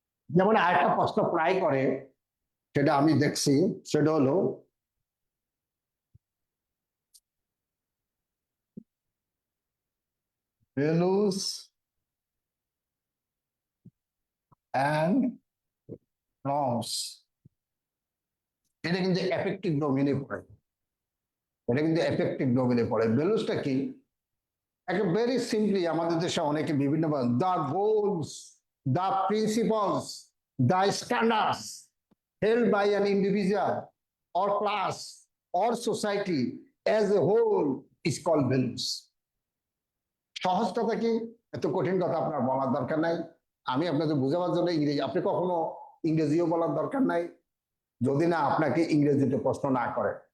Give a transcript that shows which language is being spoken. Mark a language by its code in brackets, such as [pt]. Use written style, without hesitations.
[bn] যেমন আরেকটা প্রশ্ন প্রায় করে, সেটা আমি দেখছি, সেটা হলো ভ্যালুস অ্যান্ড নর্মস। এটা কিন্তু এফেক্টিভ ডোমেইনে পড়ে, এটা কিন্তু এফেক্টিভ ডোমেইনে পড়ে। ভ্যালুসটা কি? একটা ভেরি সিম্পলি আমাদের দেশে অনেকে বিভিন্ন [en] The goals, the principles, the standards held by an individual or class or society as a whole is called values. [bn] সহজ কথা কি, এত কঠিন কথা আপনার বলার দরকার নাই। আমি আপনাদের বোঝাবার জন্য ইংরেজি, আপনি কখনো ইংরেজিও বলার দরকার নাই যদি না আপনাকে ইংরেজিতে প্রশ্ন না করে।